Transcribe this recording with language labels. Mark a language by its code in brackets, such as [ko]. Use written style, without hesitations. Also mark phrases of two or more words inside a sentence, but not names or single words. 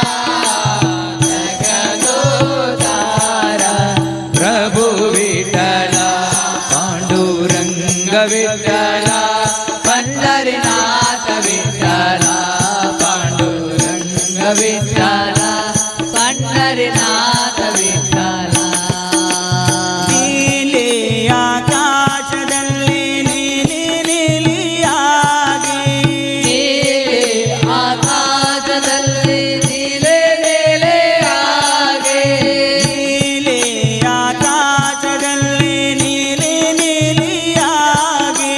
[mr] जगदोद्धारा प्रभु विठ्ठला पांडुरंग विठ्ठला पंढरीनाथ विठ्ठला पांडुरंग विठ्ठला पंढरीनाथ विठ्ठला [kn] ನೀಲಿ ಆಕಾಶದಲ್ಲಿ ನೀಲಿ ನೀಲಿಯಾಗಿ ನೀಲಿ ಆಕಾಶದಲ್ಲಿ ನೀಲೆ ನೀಲೆಯಾಗಿ ನೀಲಿ ಆಕಾಶದಲ್ಲಿ ನೀಲಿ ನೀಲಿಯಾಗಿ